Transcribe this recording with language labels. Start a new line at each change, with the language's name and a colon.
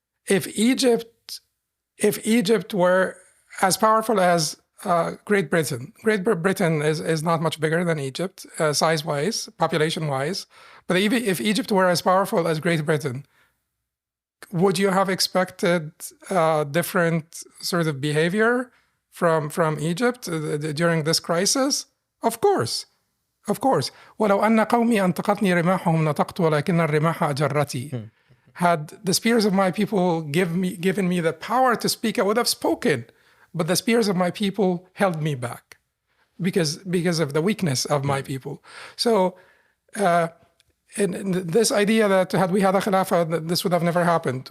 English: If Egypt were as powerful as Great Britain, Great Britain is not much bigger than Egypt, size-wise, population-wise. But even if Egypt were as powerful as Great Britain, would you have expected different sort of behavior from Egypt during this crisis? Of course. Of course.
Arabic: ولو أن قومي أنطقتني رماحهم نطقت ولكن الرماح أجرتي.
English: Had the spears of my people given me the power to speak, I would have spoken. But the spears of my people held me back because of the weakness of my people. So and this idea that had we had a Khilafah, this would have never happened.